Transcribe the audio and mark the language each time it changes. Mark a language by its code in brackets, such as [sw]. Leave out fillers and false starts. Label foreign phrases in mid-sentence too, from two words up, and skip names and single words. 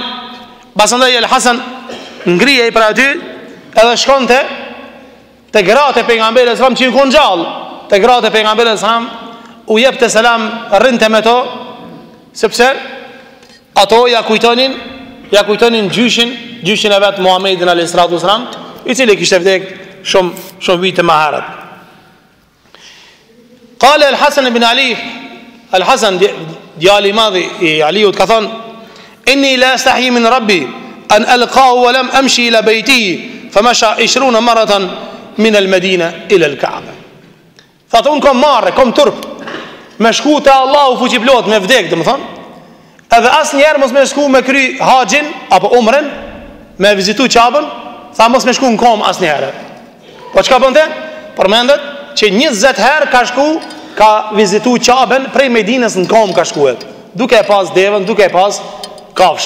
[sq] Pasandaj Al-Hasan ngrihej për aty edhe shkonte te gratë e pejgamberit [ar] صلى الله عليه وسلم, [sq] që ikon gjallë, te gratë e pejgamberit [ar] صلى الله عليه وسلم, [sq] u jepte selam, rrinte me to, sepse ato ja kujtonin gjyshin e vet Muhamedit [ar] عليه الصلاة والسلام, [sq] i cili kishte vdekur shumë vite më herët. Qala Al-Hasan ibn Ali, Al-Hasan djali i madh i Aliut ka thonë: [ar] إني لأستحيي من ربي أن ألقاه ولم أمش إلى بيته فمشى 20 مرة من المدينة إلى الكعبة. [sq] Thatë unë kom turp me shku te Allahu fuqiplot me vdek, domethënë, edhe asnjëherë mos me shku me kry haxhin apo umren, me vizitu Kaabën, tha mos me shku në kom asnjëherë. Po çka bënte? Përmendet që 20 herë ka vizitu Kaabën prej Medinës në kom ka shkuet, duke e pas devën, duke e pas kafshën.